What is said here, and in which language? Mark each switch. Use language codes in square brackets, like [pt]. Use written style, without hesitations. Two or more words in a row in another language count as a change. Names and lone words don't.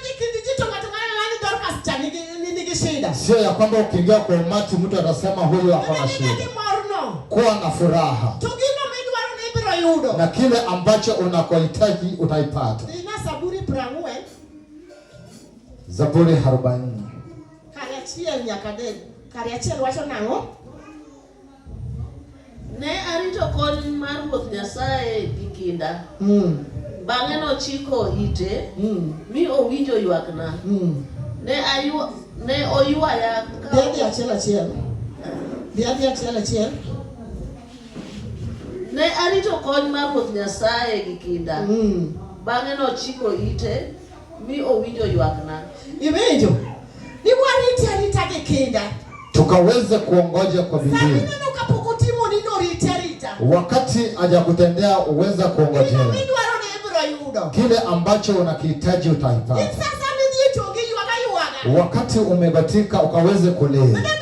[sw] Sio ya kwamba ukiingia kwa umati mtu atasema huyu ako na shida. Kuwa na furaha, na kile ambacho unakohitaji utaipata. Zaburi 40. [luo] Ne arito kony mar Ruoth Nyasaye gi kinda. Bang'e nochiko ite mi owinjo ywakna. Ne oywaya achiel. Ne arito kony mar Ruoth Nyasaye gi kinda. Bang'e nochiko ite mi owinjo ywakna. Iwinjo? Ni wariti arita gi kinda. [sw] Tukaweze kuongoja kwa bidii. Wakati hajakutendea uweza kuongojea. Kile ambacho unakihitaji utaipata. Wakati umebatika ukaweze kulia.